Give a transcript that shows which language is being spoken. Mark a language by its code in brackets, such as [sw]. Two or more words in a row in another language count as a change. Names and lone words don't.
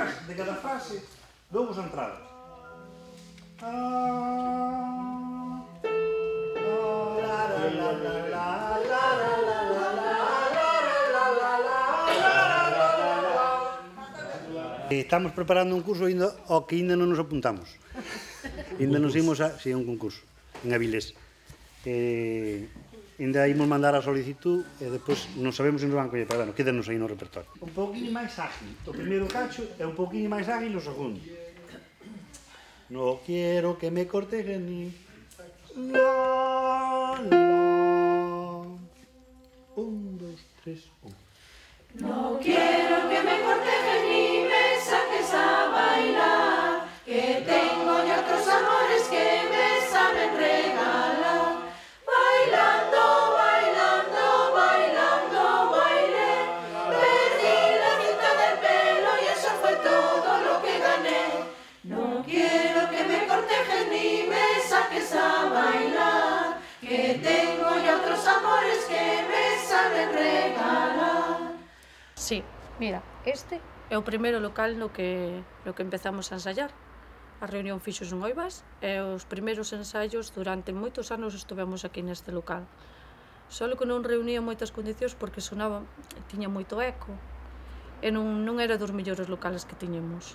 [gl] de cada frase, dou-vos entradas. Estamos preparando un curso ao que ainda non nos apuntamos. Ainda nos imos a... Si, un concurso, en Avilés. Ainda imos mandar a solicitud e depois non sabemos se nos van coller, pero bueno, quédanos aí no repertorio. Un pouquinho máis ágil. O primeiro cacho é un pouquinho máis ágil o segundo. [es] No quiero que me cortejen ni... La, la. 1, 2, 3, 1. No quiero que me cortejes ni me saques a bailar, que tengo ya otros amores que me saben regalar. Bailando, bailando, bailando, bailé, perdí la cinta del pelo y eso fue todo lo que gané. No quiero que me cortejes ni me saques a bailar, que tengo ya otros amores que me saben regalar. [gl] Sí, mira, este é o primeiro local no que empezamos a ensaiar. A reunión fixos en Oivas e os primeiros ensaios durante moitos anos estuvemos aquí neste local. Solo que non reunía moitas condicións porque sonaba, tiña moito eco e non era dos mellores locales que tiñemos.